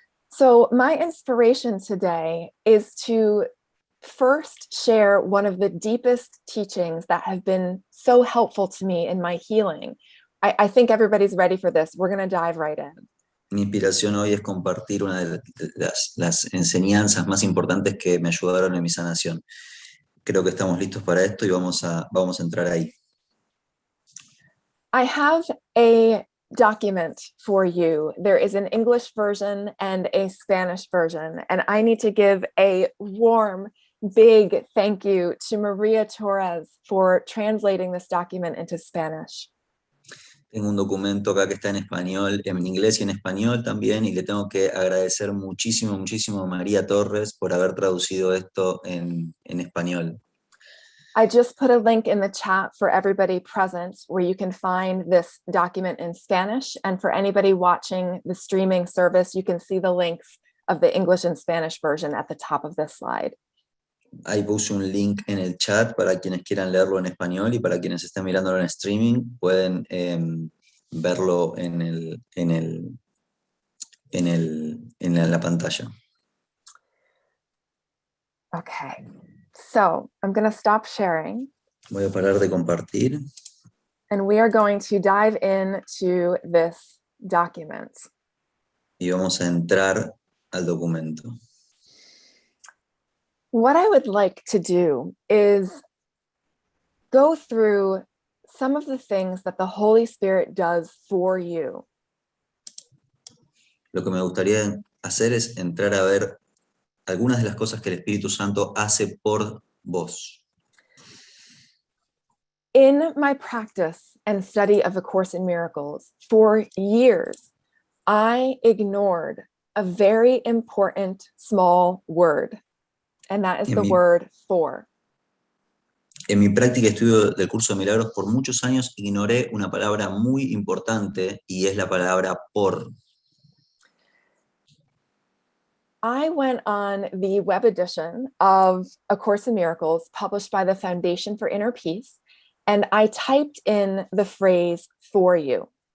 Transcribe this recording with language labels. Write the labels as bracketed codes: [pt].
[en] So my inspiration today is to first share one of the deepest teachings that have been so helpful to me in my healing. I think everybody's ready for this. We're going to dive right in. [es] Mi inspiración hoy es compartir una de las enseñanzas más importantes que me ayudaron en mi sanación. Creo que estamos listos para esto y vamos a entrar ahí. [en] I have a document for you. There is an English version and a Spanish version, and I need to give a warm, big thank you to Maria Torres for translating this document into Spanish. [es] Tengo un documento acá que está en español, en inglés y en español también, y le tengo que agradecer muchísimo, muchísimo a María Torres por haber traducido esto en español. [en] I just put a link in the chat for everybody present where you can find this document in Spanish. And for anybody watching the streaming service, you can see the links of the English and Spanish version at the top of this slide. [es] Ahí puse un link en el chat para quienes quieran leerlo en español y para quienes estén mirándolo en streaming pueden verlo en la pantalla. [en] Okay, so I'm going to stop sharing. [es] Voy a parar de compartir. [en] And we are going to dive into this document. [es] Y vamos a entrar al documento. [en] What I would like to do is go through some of the things that the Holy Spirit does for you. [es] Lo que me gustaría hacer es entrar a ver algunas de las cosas que el Espíritu Santo hace por vos. [en] In my practice and study of A Course in Miracles, for years, I ignored a very important small word, and that is the word for. [es] En mi práctica y estudio del curso de milagros, por muchos años ignoré una palabra muy importante y es la palabra por. [en] I went on the web edition of A Course in Miracles published by the Foundation for Inner Peace, and I typed in the phrase for you.